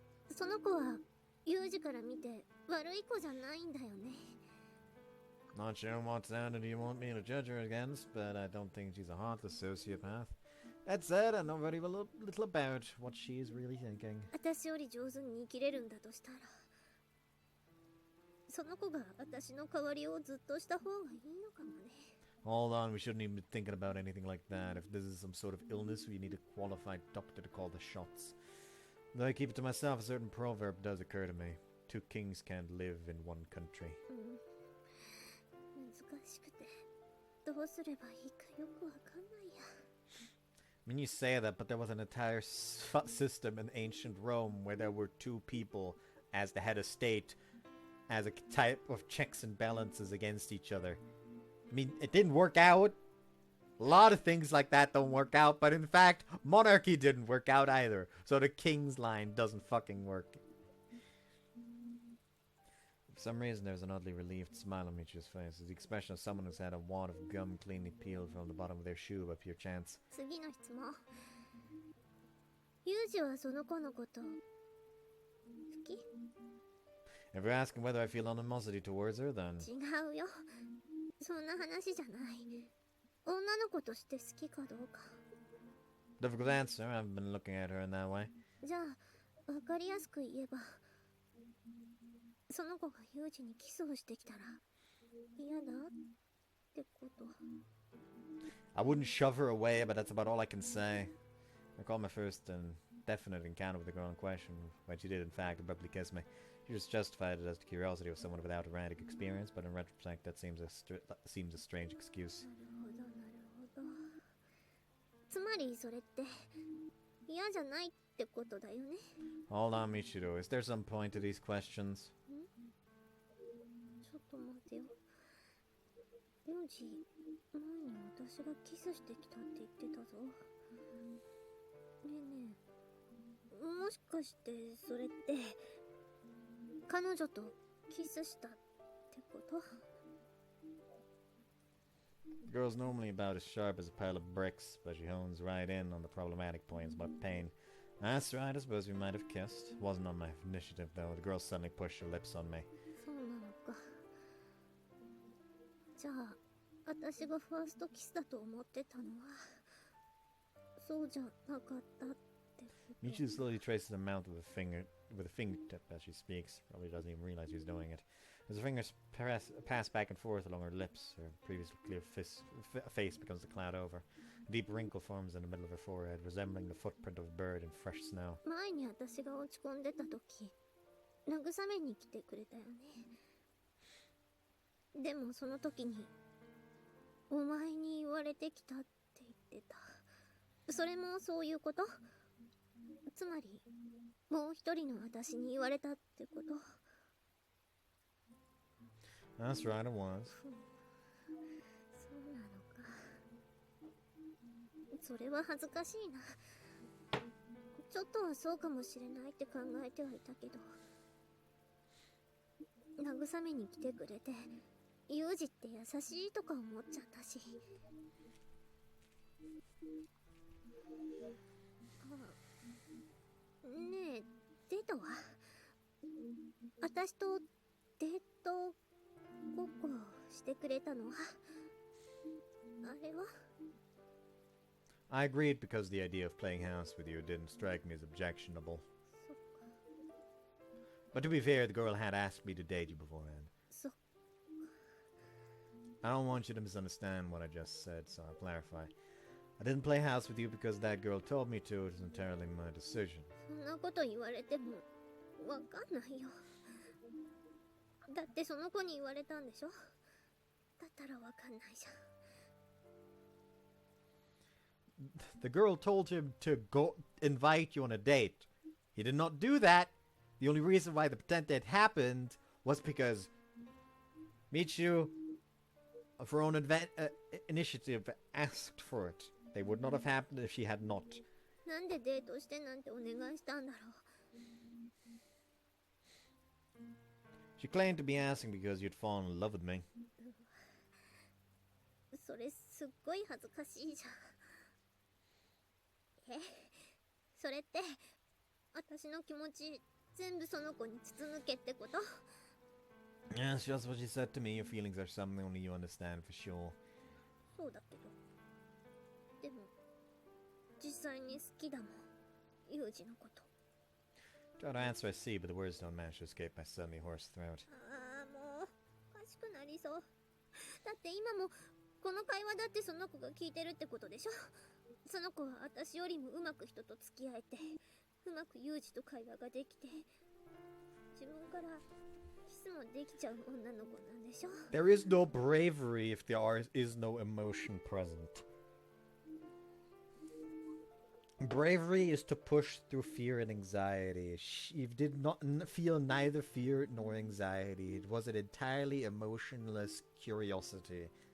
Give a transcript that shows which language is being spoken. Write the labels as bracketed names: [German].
[Japanese] その子はユージから見て悪い子じゃないんだよね。 [English] Not sure what standard you want me to judge her against, but I don't think she's a heartless sociopath. That said, I know very little about what she's really thinking. [Japanese] 私より上手に生きれるんだとしたら、その子が私の代わりをずっとした方がいいのかもね。 [English] Hold on, we shouldn't even be thinking about anything like that. If this is some sort of illness, we need a qualified doctor to call the shots. Though I keep it to myself, a certain proverb does occur to me. 2 kings can't live in 1 country. [Japanese] 難しくて、どうすればいいかよくわかんないや。 [English] I mean, you say that, but there was an entire system in ancient Rome where there were 2 people as the head of state, as a type of checks and balances against each other. I mean, it didn't work out. A lot of things like that don't work out, but in fact, monarchy didn't work out either. So the king's line doesn't fucking work. For some reason, there's an oddly relieved smile on Michiru's face. It's the expression of someone who's had a wad of gum cleanly peeled from the bottom of their shoe by pure chance. [Japanese] 次の質問。ユージはその子のこと好き？ [English] If you're asking whether I feel animosity towards her, then... [Japanese] 違うよ。そんな話じゃない。女の子として好きかどうか。 [English] Difficult answer. I haven't been looking at her in that way. [Japanese] じゃあ、わかりやすく言えば、その子がユージにキスをしてきたら嫌だってこと。 [English] I wouldn't shove her away, but that's about all I can say. I recall my first and definite encounter with the girl in question, when she did in fact abruptly kiss me. She just justified it as the curiosity of someone without romantic experience, but in retrospect that seems a strange excuse. [Japanese] なるほど、なるほど。つまりそれって嫌じゃないってことだよね。 [English] Hold on, Michiru. Is there some point to these questions? [Japanese] ちょっと待ってよ。ユージ、前に私がキスしてきたって言ってたぞ。ねえねえ、もしかしてそれって彼女とキスしたってこと？ [English] The girl's normally about as sharp as a pile of bricks, but she hones right in on the problematic points about pain. That's right, I suppose we might have kissed. Wasn't on my initiative, though. The girl suddenly pushed her lips on me. [Japanese] そうなのか。じゃあ、私がファーストキスだと思ってたのは、そうじゃなかったってこと。 [English] Michiru slowly traces the mouth with a fingertip as she speaks. Probably doesn't even realize she's doing it. As her fingers pass back and forth along her lips, her previously clear face becomes a cloud over. A deep wrinkle forms in the middle of her forehead, resembling the footprint of a bird in fresh snow. [Japanese] 前に私が落ち込んでた時、慰めに来てくれたよね。でもその時に、お前に言われてきたって言ってた。それもそういうこと？つまり、もう一人の私に言われたってこと？ [English] That's right, it was. [Japanese] そうなのか。それは恥ずかしいな。ちょっとはそうかもしれないって考えてはいたけど、慰めに来てくれて、ユージって優しいとか思っちゃったし。ねえ、デートは？私とデートごっこしてくれたのは？あれは？ [English] I agreed because the idea of playing house with you didn't strike me as objectionable. [Japanese] そっか。 [English] But to be fair, the girl had asked me to date you beforehand. [Japanese] そっか。 [English] I don't want you to misunderstand what I just said, so I'll clarify. I didn't play house with you because that girl told me to. It was entirely my decision. [Japanese] そんなこと言われてもわかんないよ。だってその子に言われたんでしょ？だったらわかんないじゃん。 [English] the girl told him to go invite you on a date. He did not do that. The only reason why the pretend date happened was because Michiru, of her own initiative, asked for it. They would not have happened if she had not. [Japanese] なんでデートしてなんてお願いしたんだろ [English] She claimed to be asking because you'd fallen in love with me. [Japanese] う。それすっごい恥ずかしいじゃん。え、それって私の気持ち全部その子に筒抜けってこと？ [English] Yeah, it's just what she said to me. Your feelings are something only you understand for sure. [Japanese] そうだけど。でも実際に好きだもん。ユージのこと。 [English] Try to answer I see, but the words don't manage to escape my suddenly hoarse throat. [Japanese] ああ、もうおかしくなりそう。だって今もこの会話だってその子が聞いてるってことでしょ。その子は私よりもうまく人と付き合えて、うまくユージと会話ができて、自分からキスもできちゃう女の子なんでしょ。 [English] There is no bravery if there is no emotion present. Bravery is to push through fear and anxiety. She did not feel neither fear nor anxiety. It was an entirely emotionless curiosity.